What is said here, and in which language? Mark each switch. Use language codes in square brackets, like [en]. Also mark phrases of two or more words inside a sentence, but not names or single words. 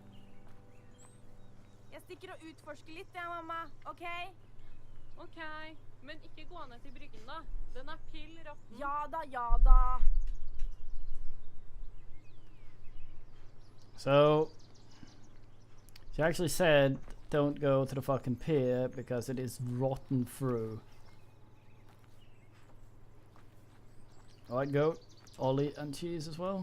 [no] Jeg stikker og utforsker litt, ja, mamma. Ok? Ok, men ikke gå ned til bryggen da. Den pill råtten. Ja da, ja da. [en] So, she actually said, don't go to the fucking pier because it is rotten through. Alright, goat, Ollie and cheese as well.